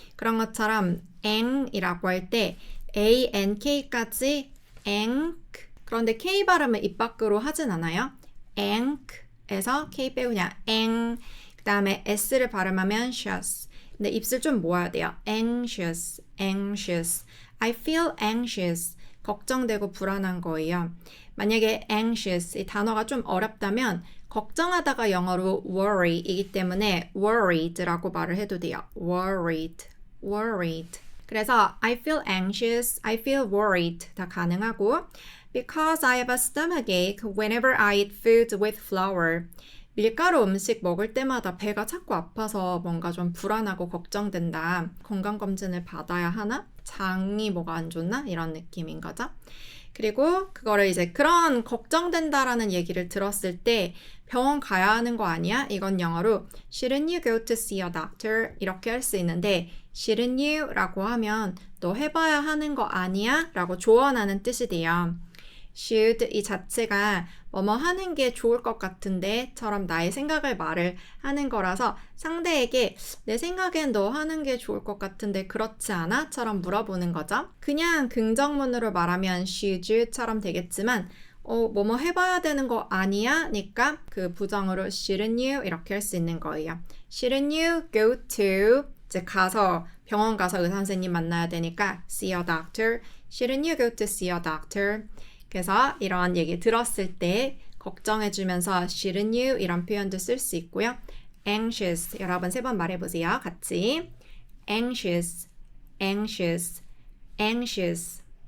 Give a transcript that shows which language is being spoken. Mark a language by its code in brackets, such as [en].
[ko] 그런 것처럼 ang이라고 할 때 ANK까지 ang 그런데 K 발음을 입 밖으로 하진 않아요. ang에서 K 빼고 그냥 ang 그 다음에 S를 발음하면 anxious 근데 입술 좀 모아야 돼요. [en] anxious, anxious I feel anxious [ko] 걱정되고 불안한 거예요. 만약에 anxious 이 단어가 좀 어렵다면 걱정하다가 영어로 worry이기 때문에 worried라고 말을 해도 돼요. [en] worried, worried. [ko] 그래서 [en] I feel anxious, I feel worried [ko] 다 가능하고 [en] because I have a stomachache whenever I eat food with flour. [ko] 밀가루 음식 먹을 때마다 배가 자꾸 아파서 뭔가 좀 불안하고 걱정된다. 건강검진을 받아야 하나? 장이 뭐가 안 좋나? 이런 느낌인 거죠. 그리고 그거를 이제 그런 걱정된다라는 얘기를 들었을 때 병원 가야 하는 거 아니야? 이건 영어로 [en] Shouldn't you go to see a doctor? [ko] 이렇게 할 수 있는데 [en] Shouldn't you? [ko] 라고 하면 너 해봐야 하는 거 아니야? 라고 조언하는 뜻이 돼요. should 이 자체가 뭐뭐 하는 게 좋을 것 같은데 처럼 나의 생각을 말을 하는 거라서 상대에게 내 생각엔 너 하는 게 좋을 것 같은데 그렇지 않아? 처럼 물어보는 거죠. 그냥 긍정문으로 말하면 should처럼 되겠지만 뭐뭐 해봐야 되는 거 아니야? 니까 그 부정으로 [en] shouldn't you? [ko] 이렇게 할 수 있는 거예요. [en] shouldn't you go to [ko] 이제 가서 병원 가서 의사 선생님 만나야 되니까 [en] see a doctor. shouldn't you go to see a doctor? [ko] 그래서 이런 얘기 들었을 때 걱정해주면서 [en] shouldn't you [ko] 이런 표현도 쓸 수 있고요. anxious 여러분 3번 말해보세요. 같이 [en] anxious, anxious, anxious.